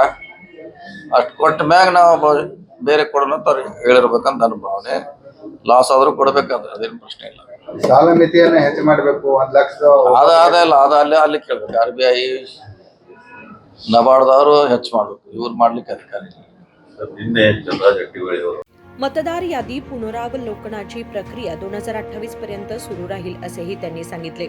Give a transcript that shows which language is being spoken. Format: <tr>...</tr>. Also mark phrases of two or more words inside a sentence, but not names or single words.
<kn>ಅಷ್ಟು ಕೊಟ್ಟ ಮ್ಯಾಗ ನಾವು ಬೇರೆ ಕೊಡೋಣ ಅಂತ ಅವ್ರು ಹೇಳಿರ್ಬೇಕಂತ ನನ್ನ ಭಾವನೆ। ಲಾಸ್ ಆದ್ರೂ ಕೊಡ್ಬೇಕಂದ್ರೆ ಅದೇನು ಪ್ರಶ್ನೆ ಇಲ್ಲ। ಸಾಲ ಮಿತಿಯನ್ನ ಹೆಚ್ಚು ಮಾಡಬೇಕು, 1 ಲಕ್ಷ ಅದಲ್ಲ, ಅದು ಅಲ್ಲಿ ಕೇಳ್ಬೇಕು। RBI ನಬಾರ್ಡ್ದವರು ಹೆಚ್ಚು ಮಾಡ್ಬೇಕು, ಇವ್ರು ಮಾಡ್ಲಿಕ್ಕೆ ಅಧಿಕಾರಿ ಇಲ್ಲ।</kn> <mr>मतदार यादी पुनरावलोकनाची प्रक्रिया 2028 पर्यंत सुरू राहील असेही त्यांनी सांगितले।</mr>